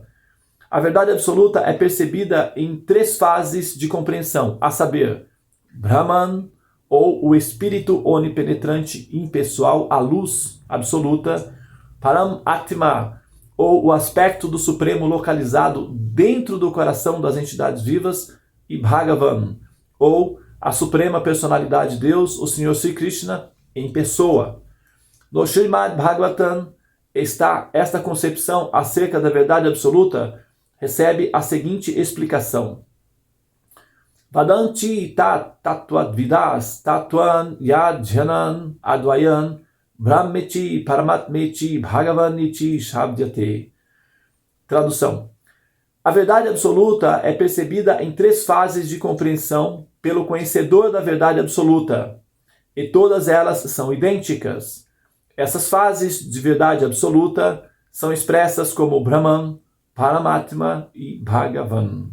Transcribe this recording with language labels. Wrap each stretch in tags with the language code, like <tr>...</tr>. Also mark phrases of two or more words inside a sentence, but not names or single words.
<pt>A verdade absoluta é percebida em 3 fases de compreensão, a saber, Brahman, ou o espírito onipenetrante impessoal, a luz absoluta, Param Atma, ou o aspecto do Supremo localizado dentro do coração das entidades vivas, e Bhagavan, ou a suprema personalidade de Deus, o Senhor Sri Krishna, em pessoa. No Srimad Bhagavatam está esta concepção acerca da verdade absoluta, recebe a seguinte explicação.</pt> <sa>वदन्ति तत् तत्त्वविदस् तत्त्वं यज्ज्ञानम् अद्वयं ब्रह्मेति परमात्मेति भगवानिति शब्द्यते.</sa> <pt>Tradução. A verdade absoluta é percebida em 3 fases de compreensão pelo conhecedor da verdade absoluta, e todas elas são idênticas. Essas fases de verdade absoluta são expressas como Brahman, Paramatma e Bhagavan.</pt>